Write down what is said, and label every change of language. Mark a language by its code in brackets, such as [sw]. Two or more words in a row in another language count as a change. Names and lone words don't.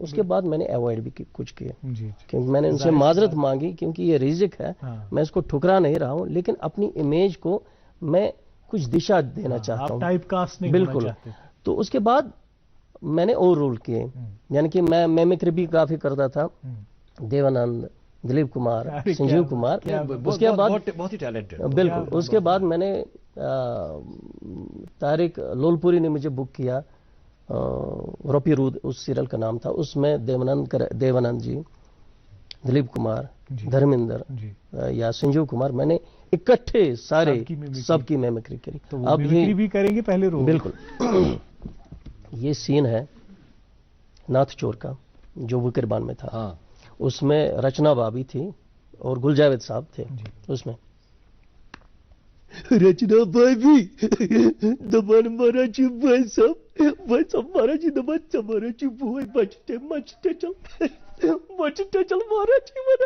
[ur] اس کے بعد میں نے اوائڈ بھی کچھ کیا کیونکہ میں نے ان سے معذرت مانگی کیونکہ یہ رزق ہے. میں اس کو ٹھکرا نہیں رہا ہوں لیکن اپنی امیج کو میں کچھ دشا دینا چاہتا ہوں. بالکل. تو اس کے بعد میں نے اور رول کیے. یعنی کہ میں میمکری بھی کافی کرتا تھا. دیوانند, دلیپ کمار, سنجیو کمار. اس کے بعد بہت ہی ٹیلنٹڈ. بالکل. اس کے بعد میں نے طارق لولپوری نے مجھے بک کیا. روپی رود اس سیریل کا نام تھا. اس میں دیوانند جی, دلیپ کمار, دھرمیندر یا سنجیو کمار میں نے اکٹھے سارے سب کی میمکری کری. اب یہ بھی کریں گے پہلے رول. بالکل. یہ سین ہے ناتھ چور کا جو وکربان میں تھا. اس میں رچنا بابی تھی اور گل جاوید صاحب تھے. اس میں رچنا بابی دبن مارا جی بھائی صاحب مارا جی دبن مارا جی بھائی مچتے چل مارا جی مارا.